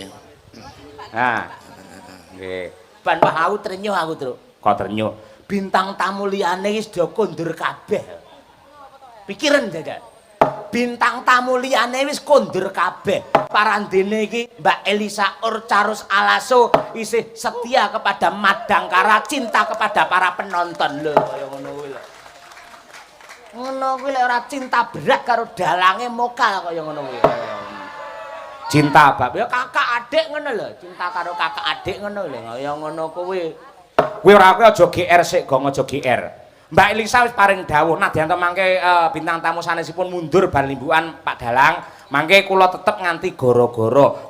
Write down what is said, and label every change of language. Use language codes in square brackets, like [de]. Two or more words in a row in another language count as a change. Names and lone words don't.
[jv] Nah. Nggih. Ban Pak aku trenyuh aku, Truk. Kok ternyuh. Bintang tamu liyane wis do kondur kabeh. Pikiran dadak. Bintang tamu liyane wis kondur kabeh. Parandene iki Mbak Elisa Orcarus Alaso isih [id] setia kepada Madangkara, cinta kepada para penonton [jv] lho kaya ngono kuwi lho. Ngono kuwi lek ora cinta berat karo dalange mokal kaya ngono kuwi. Cinta bab Ya kakak adik ngono lho, cinta karo kakak adik ngono lho, kaya ngono kuwi. kuwi ora kuwi aja GR sik, gong aja GR. Mbak Elisa wis paring dawuh nadyan to mangke bintang tamu sanesipun mundur bar limbukan Pak Dalang, mangke kula tetep nganti goro-goro.